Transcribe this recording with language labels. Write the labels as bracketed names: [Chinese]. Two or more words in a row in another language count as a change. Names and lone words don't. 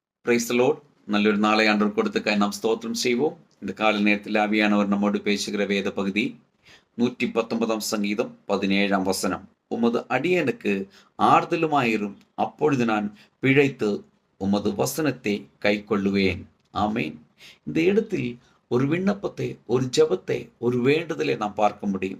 [English] Praise the Lord. [Tamil] நல்லொரு நாளை ஆண்டவர் கொடுத்ததற்காக நாம் ஸ்தோத்திரம் செய்வோம். இந்த காலை நேரத்தில் ஆவியானவர் நம்மோடு பேசுகிற வேத பகுதி 119 சங்கீதம் 17 வசனம். உமது அடியனுக்கு ஆறுதலுமாயிரும், அப்பொழுது நான் பிழைத்து உமது வசனத்தை கை கொள்ளுவேன். ஆமேன். இந்த இடத்தில் ஒரு விண்ணப்பத்தை, ஒரு ஜெபத்தை, ஒரு வேண்டுதலை நாம் பார்க்க முடியும்.